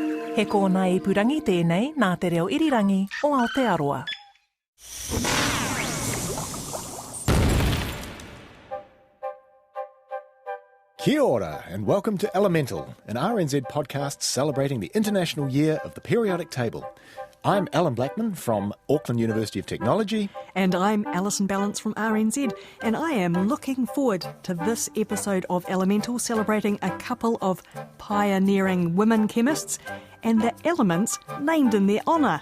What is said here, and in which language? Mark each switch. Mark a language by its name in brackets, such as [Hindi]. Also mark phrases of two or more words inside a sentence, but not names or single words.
[Māori] He kōna ipurangi tēnei nā te reo irirangi o Aotearoa. Kia ora, [English] and welcome to Elemental, an RNZ podcast celebrating the International Year of the Periodic Table. I'm Allan Blackman from Auckland University of Technology. And I'm Alison Ballance from RNZ, and I am looking forward to this episode of Elemental, celebrating a couple of pioneering women chemists and the elements named in their honour.